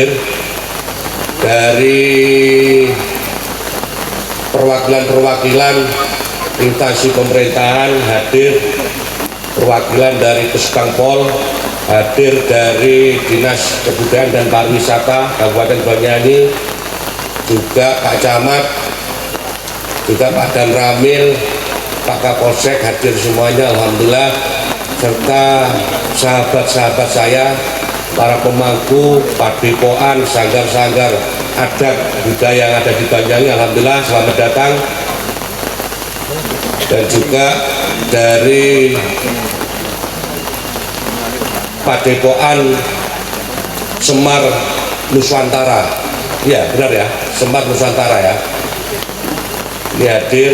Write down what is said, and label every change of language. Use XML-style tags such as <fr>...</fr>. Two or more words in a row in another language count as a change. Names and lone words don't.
<id>Dari perwakilan instansi pemerintahan hadir, perwakilan dari Puskangpol hadir, dari Dinas Kebudayaan dan Pariwisata Kabupaten Banyuwangi, juga Pak Camat, juga Pak Dan Ramil, Pak Kapolsek hadir semuanya alhamdulillah, serta sahabat-sahabat saya, para pemangku, padepokan, sanggar-sanggar adat budaya yang ada di Banyuwangi, alhamdulillah selamat datang. Dan juga dari Padepokan Semar Nusantara, ya benar ya, Semar Nusantara ya, ini hadir.</id>